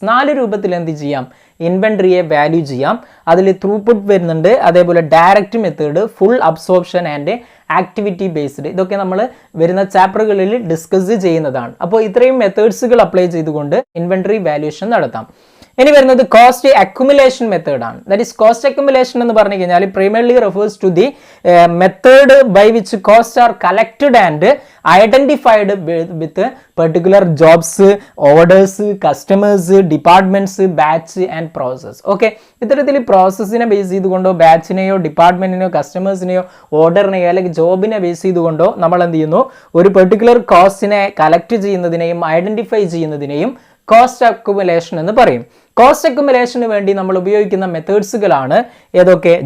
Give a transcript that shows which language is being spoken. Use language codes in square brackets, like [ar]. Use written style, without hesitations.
[ml] 4 രൂപത്തിൽ എന്ത് ചെയ്യാം? ഇൻവെന്ററിയെ വാല്യൂ ചെയ്യാം. അതിൽ ത്രൂപുട്ട് വരുന്നുണ്ട്, അതേപോലെ direct method, full absorption and activity based. ഇതൊക്കെ നമ്മൾ വരുന്ന ചാപ്റ്ററുകളിൽ ഡിസ്കസ് ചെയ്യുന്നതാണ്. അപ്പോൾ ഇത്രയും മെത്തേഡ്സുകൾ അപ്ലൈ ചെയ്തുകൊണ്ട് ഇൻവെന്ററി വാല്യുവേഷൻ നടത്താം. ഇനി വരുന്നത് കോസ്റ്റ് അക്യുമുലേഷൻ മെത്തേഡ് ആണ്. [en] that is cost accumulation [ml] എന്ന് പറഞ്ഞു കഴിഞ്ഞാൽ [en] primarily refers to the method by which costs are collected and identified with particular jobs, orders, customers, departments, batch and process. [ml] Okay, ഇത്തരത്തിൽ പ്രോസസ്സിനെ base ചെയ്തുകൊണ്ടോ ബാച്ചിനെയോ ഡിപ്പാർട്ട്മെന്റിനെയോ കസ്റ്റമേഴ്സിനെയോ ഓർഡറിനെയോ അല്ലെങ്കിൽ ജോബിനെ base ചെയ്തുകൊണ്ടോ നമ്മൾ എന്ത് ചെയ്യുന്നു? ഒരു particular കോസ്റ്റിനെ collect ചെയ്യുന്നതിനെയും identify ചെയ്യുന്നതിനെയും cost accumulation എന്ന് പറയും. കോസ്റ്റ് അക്യുമുലേഷന് വേണ്ടി നമ്മൾ ഉപയോഗിക്കുന്ന മെത്തേഡ്സുകളാണ് ഏതൊക്കെ?